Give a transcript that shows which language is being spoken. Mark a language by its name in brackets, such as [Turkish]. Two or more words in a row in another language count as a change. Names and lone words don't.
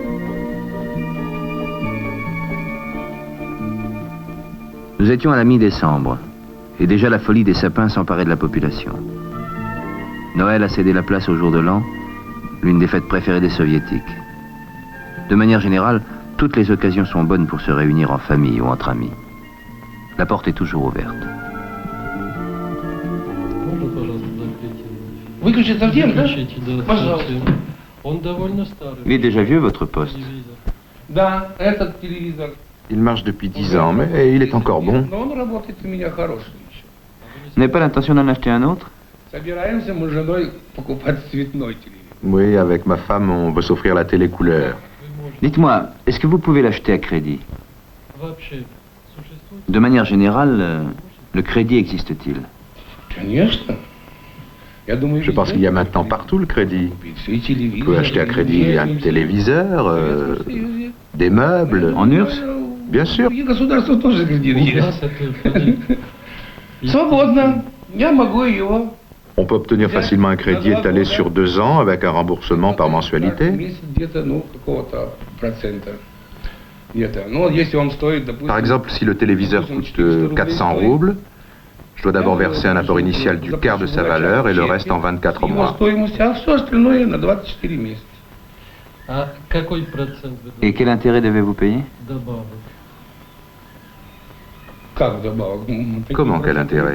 [French] Nous étions à la mi-décembre, et déjà la folie des sapins s'emparait de la population. Noël a cédé la place au jour de l'an, l'une des fêtes préférées des soviétiques. De manière générale, toutes les occasions sont bonnes pour se réunir en famille ou entre amis. La porte est toujours ouverte. [Russian] Можно, пожалуйста, закрыть? Выключить совсем, да? Выключите, да, Пожалуйста. совсем. Он довольно старый. [French] Il est déjà vieux, votre poste. [Russian] Телевизор. Да, этот телевизор. [French] Il marche depuis 10 ans, mais il est encore bon. [Russian] Но он работает у меня хороший еще. [French] Vous n'avez pas l'intention d'en acheter un autre? [Russian] Собираемся мы с женой покупать цветной телевизор. [French] Oui, avec ma femme, on veut s'offrir la télé couleur. Dites-moi, est-ce que vous pouvez l'acheter à crédit? [Russian] Вообще существует? [French] De manière générale, le crédit existe-t-il? [Russian] Конечно. Я думаю, [French] Je pense qu'il y a maintenant partout le crédit. On peut acheter à crédit un téléviseur, des meubles. En URSS? Bien sûr. [Russian] И государство тоже кредит У нас есть. это кредит. Свободно. Я могу его. [French] On peut obtenir facilement un crédit étalé sur 2 ans avec un remboursement par mensualité. [Russian] Месяц где-то, ну, какого-то процента. Где-то. Ну, если он стоит, допустим... [French] Par exemple, si le téléviseur coûte 400 roubles, je dois d'abord verser un apport initial du quart de sa valeur et le reste en 24 [Russian] Его [French] mois. [Russian] стоимость, а все остальное на 24 месяца. А какой процент вы [French] Et quel intérêt devez-vous payer? [Russian] добавок? Как вдобавок? [French] Comment, quel intérêt?